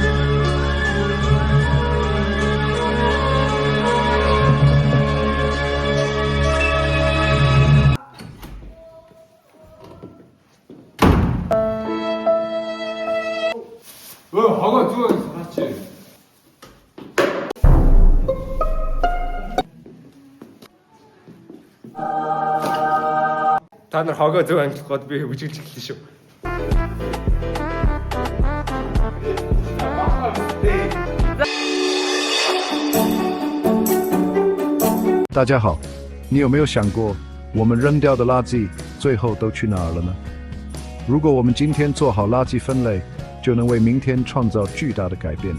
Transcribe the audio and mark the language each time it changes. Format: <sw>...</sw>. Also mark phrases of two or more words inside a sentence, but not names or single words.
<mn>Хогоо зөв ангилаач. Та нар хогоо зөв ангилах гээд би үжилж эхэллээ шүү.</mn> <zh>大家好，你有没有想过，我们扔掉的垃圾最后都去哪儿了呢？如果我们今天做好垃圾分类，就能为明天创造巨大的改变。</zh>